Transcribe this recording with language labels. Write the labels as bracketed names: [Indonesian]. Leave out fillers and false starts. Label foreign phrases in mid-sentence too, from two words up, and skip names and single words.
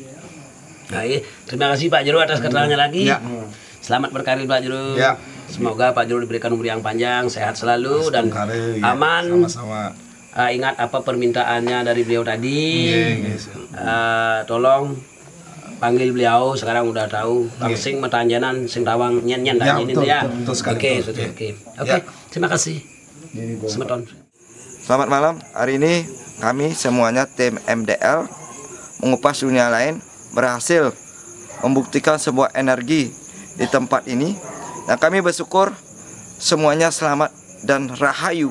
[Indonesian] Nah, terima kasih Pak Juru atas keterangannya lagi. Ya. Selamat berkarir Pak Juru. Ya. Semoga Pak Juru diberikan umur yang panjang, sehat selalu dan aman. Sama-sama. Ingat apa permintaannya dari beliau tadi. Tolong panggil beliau, sekarang udah tahu [Balinese] sing metanjanan sing tawang nyen-nyen [Indonesian] Ya, ini betul, ya. betul sekali, betul. Oke. Terima kasih. Semeton. Selamat malam. Hari ini kami semuanya tim MDL mengupas dunia lain berhasil membuktikan sebuah energi di tempat ini, dan kami bersyukur semuanya selamat dan rahayu.